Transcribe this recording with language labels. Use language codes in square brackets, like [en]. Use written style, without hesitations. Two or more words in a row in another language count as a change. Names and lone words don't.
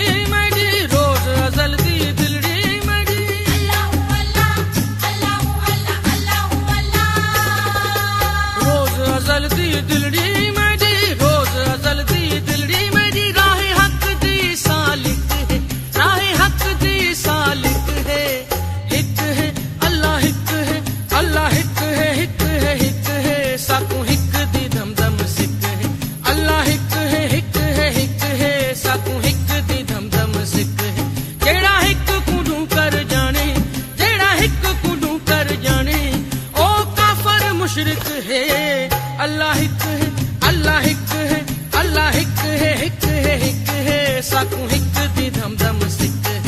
[skr] میری، روز ازل دی دلڑی میری, [ar] اللهُ الله، اللهُ الله، اللهُ الله. [skr] روز ازل دی دلڑی میری، روز ازل دی دلڑی میری، راہے حق دی سالک ہے، راہے حق دی سالک ہے. ہک ہے، اللہ ہک ہے، اللہ ہک ہے، ہک ہے، ہک ہے، ساکوں ہک دی دھم دھم سک ہے. اللہ ہک ہے، ہک ہے، ہک ہے، ساکوں ہک دی دھم دھم سک ہے. جیڑھا ہک کوں ڈو کر جانے، جیڑھا ہک کوں ڈو کر جانے، او کافر مشرک ہے. اللہ ہک ہے، اللہ ہک ہے، اللہ ہک ہے، ہک ہے، ہک ہے، ساکوں ہک دی دھم دھم سک ہے.